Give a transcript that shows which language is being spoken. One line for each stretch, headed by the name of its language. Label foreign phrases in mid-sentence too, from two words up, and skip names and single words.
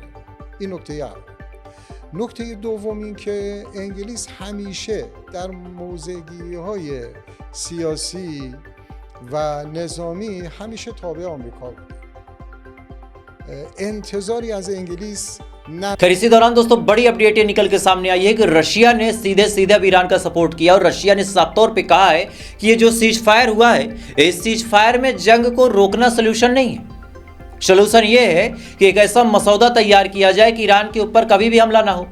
Persian: این نکته اول. نکته دوم این که انگلیس همیشه در موضع‌گیری‌های سیاسی و نظامی همیشه تابع آمریکا بوده. انتظاری از انگلیس न।
Hindi: खैर इसी दौरान दोस्तों बड़ी अपडेट ये निकल के सामने आई है कि रशिया ने सीधे सीधे अब ईरान का सपोर्ट किया और रशिया ने साफ तौर पे कहा है कि ये जो सीज फायर हुआ है, इस सीज फायर में जंग को रोकना सोल्यूशन नहीं है। सोल्यूशन ये है कि एक ऐसा मसौदा तैयार किया जाए कि ईरान के ऊपर कभी भी हमला ना हो।